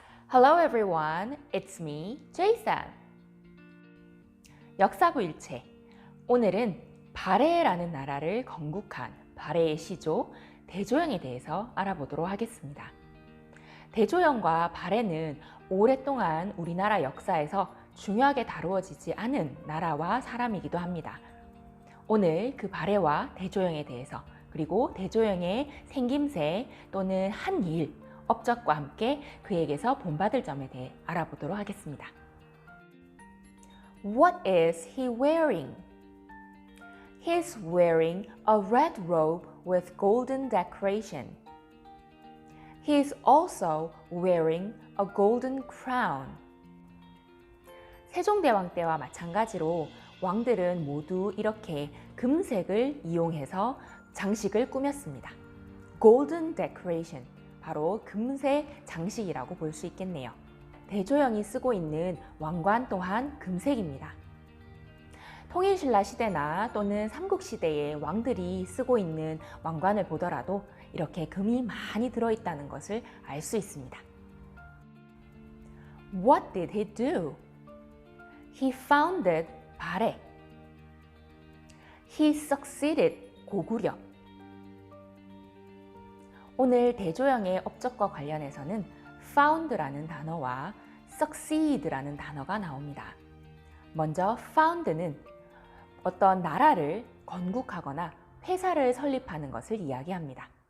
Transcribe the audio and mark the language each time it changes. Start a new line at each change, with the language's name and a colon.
English: Hello everyone, it's me, Jason.
Korean: 역사부일체. 오늘은 발해라는 나라를 건국한 발해의 시조 대조영에 대해서 알아보도록 하겠습니다. 대조영과 발해는 오랫동안 우리나라 역사에서 중요하게 다루어지지 않은 나라와 사람이기도 합니다. 오늘 그 발해와 대조영에 대해서 그리고 대조영의 생김새 또는 한 일, 업적과 함께 그에게서 본받을 점에 대해 알아보도록 하겠습니다.
English: What is he wearing? He's wearing a red robe with golden decoration. He's also wearing a golden crown.
Korean: 세종대왕 때와 마찬가지로 왕들은 모두 이렇게 금색을 이용해서 장식을 꾸몄습니다.
English: Golden decoration,
Korean: 바로 금색 장식이라고 볼 수 있겠네요. 대조영이 쓰고 있는 왕관 또한 금색입니다. 통일신라 시대나 또는 삼국시대의 왕들이 쓰고 있는 왕관을 보더라도 이렇게 금이 많이 들어있다는 것을 알 수 있습니다.
English: What did he do? He founded 발해. He succeeded 고구려.
Korean: 오늘 대조영의 업적과 관련해서는 found라는 단어와 succeed라는 단어가 나옵니다. 먼저 found는 어떤 나라를 건국하거나 회사를 설립하는 것을 이야기합니다.